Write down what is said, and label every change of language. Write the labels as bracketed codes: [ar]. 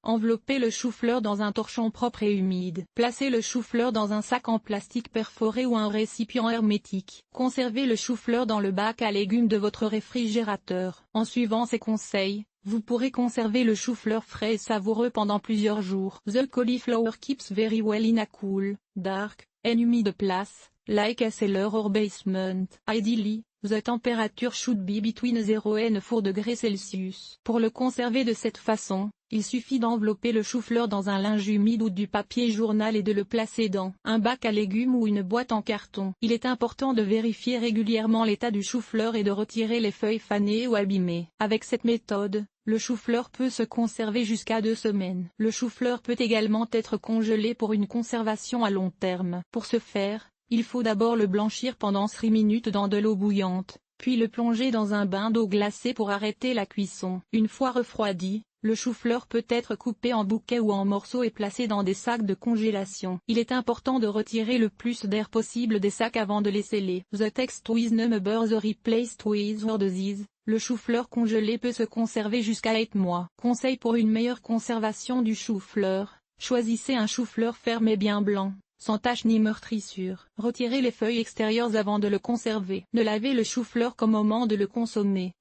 [fr] Enveloppez le chou-fleur dans un torchon propre et humide. Placez le chou-fleur dans un sac en plastique perforé ou un récipient hermétique. Conservez le chou-fleur dans le bac à légumes de votre réfrigérateur. En suivant ces conseils, vous pourrez conserver le chou-fleur frais et savoureux pendant plusieurs jours. [en] The cauliflower keeps very well in a cool, dark, and humid place, like a cellar or basement. Ideally, the temperature should be between 0 and 4°C. [fr] Pour le conserver de cette façon, il suffit d'envelopper le chou-fleur dans un linge humide ou du papier journal et de le placer dans un bac à légumes ou une boîte en carton. Il est important de vérifier régulièrement l'état du chou-fleur et de retirer les feuilles fanées ou abîmées. Avec cette méthode, le chou-fleur peut se conserver jusqu'à 2 semaines. Le chou-fleur peut également être congelé pour une conservation à long terme. Pour ce faire, il faut d'abord le blanchir pendant 3 minutes dans de l'eau bouillante, puis le plonger dans un bain d'eau glacée pour arrêter la cuisson. Une fois refroidi, le chou-fleur peut être coupé en bouquets ou en morceaux et placé dans des sacs de congélation. Il est important de retirer le plus d'air possible des sacs avant de les sceller. The text with number the replaced with or disease. Le chou-fleur congelé peut se conserver jusqu'à 8 mois. Conseil pour une meilleure conservation du chou-fleur. Choisissez un chou-fleur ferme et bien blanc, sans taches ni meurtrissures. Retirez les feuilles extérieures avant de le conserver. Ne lavez le chou-fleur qu'au moment de le consommer.